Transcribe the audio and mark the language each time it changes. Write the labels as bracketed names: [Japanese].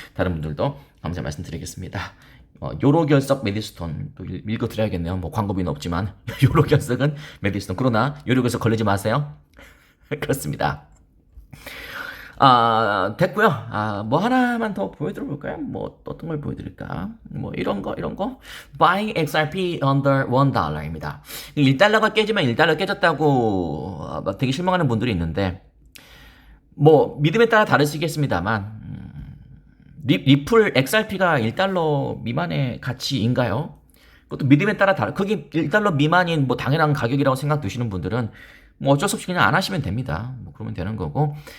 [Korean] 다른 분들도 감사 말씀드리겠습니다. 요로결석 메디스톤, 또 읽어드려야겠네요. 광고비는 없지만, 요로결석은 메디스톤. 그러나, 요로결석 걸리지 마세요. 그렇습니다. 됐고요. 하나만 더 보여드려 볼까요? 어떤 걸 보여드릴까? 이런 거. [English] Buying XRP under $1입니다. [Korean] 1달러가 깨지면 1달러 깨졌다고 되게 실망하는 분들이 있는데, 믿음에 따라 다르시겠습니다만, 리플 XRP가 1달러 미만의 가치인가요? 그것도 믿음에 따라 그게 1달러 미만인 당연한 가격이라고 생각 드시는 분들은 어쩔 수 없이 그냥 안 하시면 됩니다. 그러면 되는 거고.